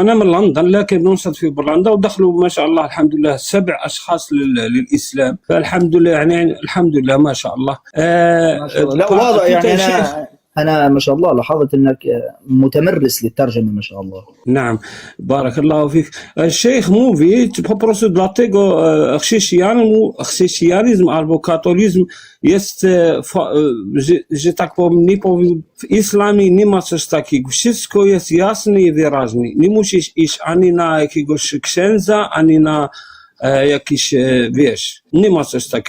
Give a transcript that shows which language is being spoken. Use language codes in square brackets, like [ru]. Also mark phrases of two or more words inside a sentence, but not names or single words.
[ar] انا من لندن لكن بننشط في بولندا، ودخلوا ما شاء الله الحمد لله 7 أشخاص للإسلام، فالحمد لله يعني الحمد لله ما شاء الله. لا واضح يعني أنا ما شاء الله لاحظت أنك متمرس للترجمة ما شاء الله. نعم بارك الله فيك. [pl] الشيخ mówi, po prostu dlatego chrześcijanizm albo katolizm jest, że tak powiem, nie powiem, w islamie nie ma coś takiego. Wszystko jest jasne i wyraźne. Nie musisz iść ani na jakiegoś księdza, ani na jakiś, wiesz, nie ma coś takiego.